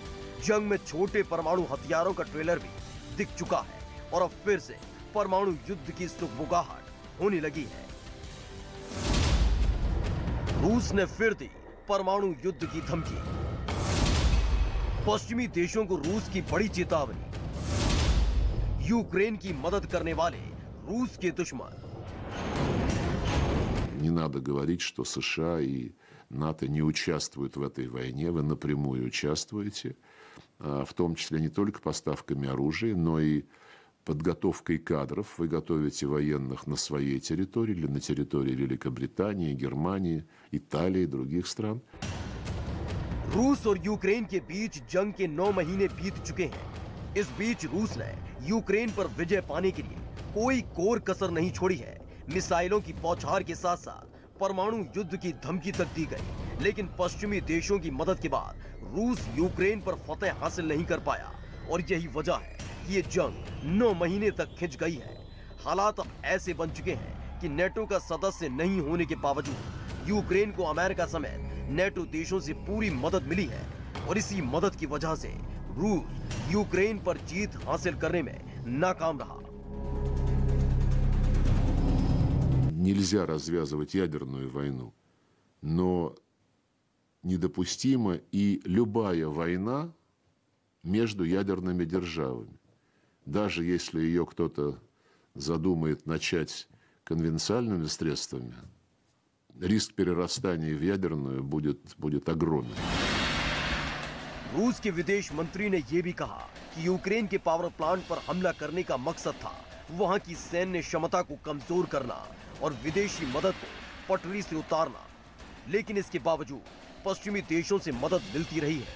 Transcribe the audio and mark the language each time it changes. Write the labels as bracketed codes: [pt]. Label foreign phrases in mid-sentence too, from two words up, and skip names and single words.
[hi] जंग में छोटे परमाणु हथियारों का ट्रेलर भी दिख चुका है और अब फिर से परमाणु युद्ध की सुगबुगाहट होने लगी है। रूस ने फिर दी परमाणु युद्ध की धमकी। पश्चिमी देशों को रूस की बड़ी चेतावनी। यूक्रेन की मदद करने वाले रूस के दुश्मन। [ru] Не надо говорить, что США и НАТО не участвуют в этой войне. Вы напрямую участвуете, в том числе не только поставками оружия, но и подготовкой кадров. Вы готовите военных на своей территории или на территории Великобритании, Германии, Италии и других стран. [hi] रूस और यूक्रेन के बीच जंग के 9 महीने बीत चुके हैं। इस बीच रूस ने यूक्रेन पर विजय पाने के लिए कोई कोर कसर नहीं छोड़ी है। मिसाइलों की बौछार के साथ साथ परमाणु युद्ध की धमकी तक दी गई, लेकिन पश्चिमी देशों की मदद के बाद रूस यूक्रेन पर फतह हासिल नहीं कर पाया और यही वजह है कि ये जंग 9 महीने तक खिंच गई है। हालात अब ऐसे बन चुके हैं कि नेटो का सदस्य नहीं होने के बावजूद यूक्रेन को अमेरिका समेत नेटो देशों से पूरी मदद मिली है और इसी मदद की वजह से रूस यूक्रेन पर जीत हासिल करने में नाकाम रहा। [ru] Нельзя развязывать ядерную войну, но недопустима и любая война между ядерными державами. Даже если ее кто-то задумает начать конвенциальными средствами, риск перерастания в ядерную будет огромным. [hi] रूस के विदेश मंत्री ने यह भी कहा कि यूक्रेन के पावर प्लांट पर हमला करने का मकसद था वहां की सैन्य क्षमता को कमजोर करना और विदेशी मदद को पटरी से उतारना। लेकिन इसके बावजूद पश्चिमी देशों से मदद मिलती रही है।